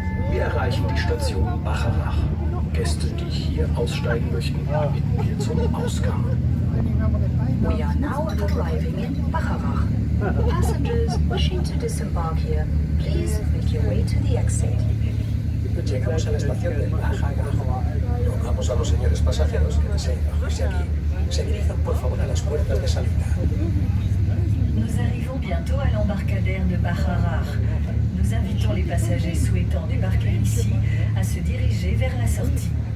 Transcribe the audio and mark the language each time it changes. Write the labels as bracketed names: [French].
[German] Wir erreichen die Station Bacharach. Gäste, die hier aussteigen möchten, bitten wir zum Ausgang. [English] We are now arriving in Bacharach. Passengers wishing to disembark here, please make your way to the exit. [Spanish] Llegamos a la estación de Bacharach. Rogamos a los señores pasajeros que deseen bajarse aquí. Se dirijan por favor a las puertas de salida. [French] Nous arrivons bientôt à l'embarcadère de Bacharach. Nous invitons les passagers souhaitant débarquer ici à se diriger vers la sortie.